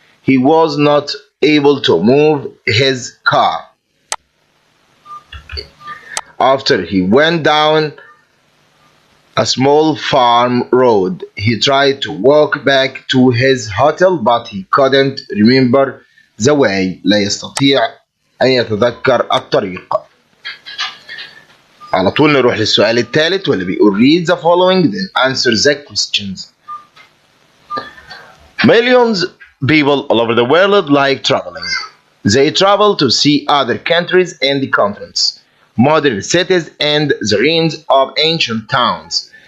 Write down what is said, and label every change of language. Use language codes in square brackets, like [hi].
[en] He was not able to move his car. After he went down a small farm road, he tried to walk back to his hotel but he couldn't remember the way. [ar] لا يستطيع أن يتذكر الطريق. على طول نروح للسؤال الثالث واللي بيقول [en] read the following then answer the questions. Millions people all over the world like traveling. They travel to see other countries and continents, modern cities and the ruins of ancient towns.